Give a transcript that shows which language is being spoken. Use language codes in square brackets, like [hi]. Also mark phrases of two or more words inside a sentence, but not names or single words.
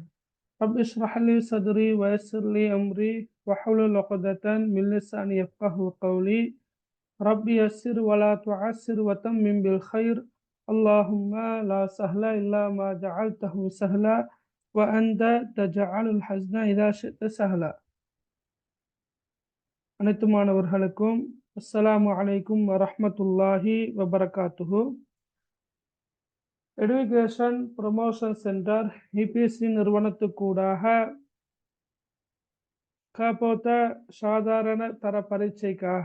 [ar] رب اشرح لي صدري ويسر لي أمري واحلل عقدة من لساني يفقهوا قولي. رب يسر ولا تعسر وتمم بالخير. اللهم لا سهل إلا ما جعلته سهلا وأنت تجعل الحزن إذا شئت سهلا. [ta] அனைத்து மாணவர்களுக்கும் [ar] السلام عليكم ورحمة الله وبركاته. [ta] எடுகேஷன் ப்ரொமோஷன் சென்டர் இபிசி நிறுவனத்துக்கூடாக காப்போத்த சாதாரண தர பரீட்சைக்காக